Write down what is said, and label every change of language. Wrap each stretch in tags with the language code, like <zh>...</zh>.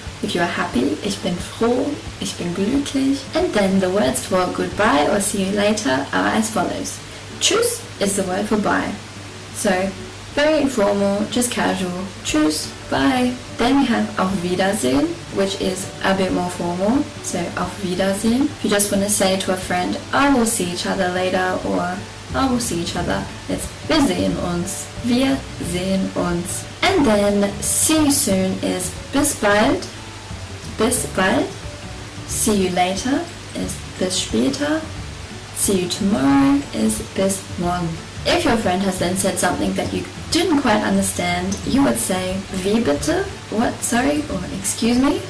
<en>If you are happy,</en> <de>ich bin froh, ich bin glücklich.</de> <en>And then the words for goodbye or see you later are as follows. Tschüss is the word for bye. So, very informal, just casual. Tschüss, bye. Then we have</en> <de>auf Wiedersehen,</de> <en>which is a bit more formal. So,</en> <de>auf Wiedersehen.</de> <en>If you just want to say to a friend, I will see each other later, or I will see each other, it's</en> <de>wir sehen uns. Wir sehen uns.</de> <en>And then see you soon is</en> <de>bis bald. Bis bald.</de> <en>See you later is</en> <de>bis später.</de> <en>See you tomorrow is</en> <de>bis morgen.</de> <en>If your friend has then said something that you didn't quite understand, you would say</en> <de>wie bitte,</de> <en>what, sorry, or excuse me.</en>